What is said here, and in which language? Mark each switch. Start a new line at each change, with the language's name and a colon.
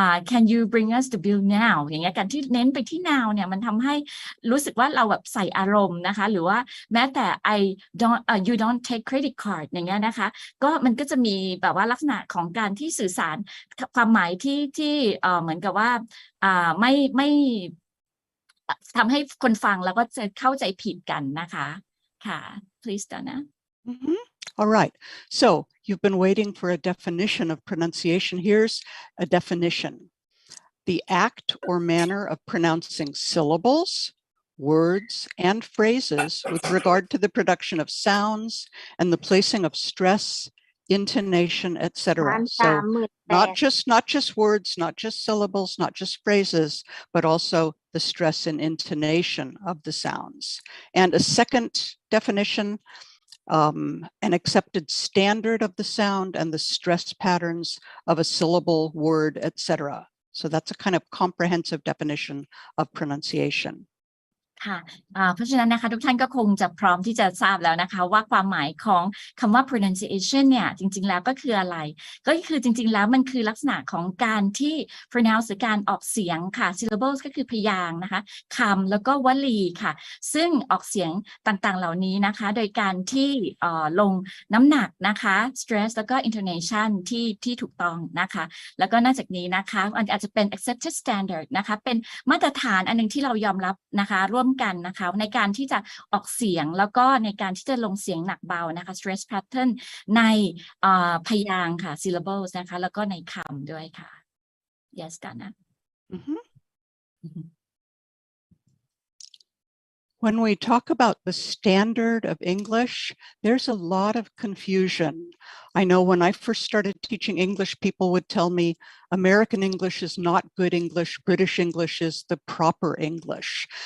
English: can you bring us the bill now
Thai: อย่างเงี้ยการที่เน้นไปที่ now เนี่ยมันทำให้รู้สึกว่าเราแบบใส่อารมณ์นะคะหรือว่าแม้แต่
English: you don't take credit card
Thai: อย่างเงี้ยนะคะก็มันก็จะมีแบบว่าลักษณะของการที่สื่อสารความหมายที่เหมือนกับว่าไม่ทำให้คนฟังแล้วก็จะเข้าใจผิดกันนะคะค่ะ
English: please Donna. All right. So you've been waiting for a definition of pronunciation. Here's a definition. The act or manner of pronouncing syllables, words, and phrases with regard to the production of sounds and the placing of stress, intonation, etc. So not just words, not just syllables, not just phrases, but also the stress and intonation of the sounds. And a second definition, an accepted standard of the sound and the stress patterns of a syllable, word, etc. So that's a kind of comprehensive definition of pronunciation.
Thai: ค่ะเพราะฉะนั้นนะคะทุกท่านก็คงจะพร้อมที่จะทราบแล้วนะคะว่าความหมายของคำว่า pronunciation เนี่ยจริงๆแล้วก็คืออะไรก็คือจริงๆแล้วมันคือลักษณะของการที่ pronounce หรือการออกเสียงค่ะ syllables ก็คือพยางค์นะคะคำแล้วก็วลีค่ะซึ่งออกเสียงต่างๆเหล่านี้นะคะโดยการที่ ลงน้ำหนักนะคะ stress แล้วก็ intonation ที่ถูกต้องนะคะแล้วก็นอกจากนี้นะคะอาจจะเป็น
English: accepted standard
Thai: นะคะเป็นมาตรฐานอันนึงที่เรายอมรับนะคะร่วมกันนะคะในการที่จะออกเสียงแล้วก็ในการที่จะลงเสียงหนักเบานะคะ stress pattern ในพยางค์ค่ะ syllables นะคะแล้วก็ในคำด้วยค่ะ
English: yes Donna. When we talk about the standard of English, there's a lot of confusion. I know when I first started teaching English, people would tell me, American English is not good English. British English is the proper English.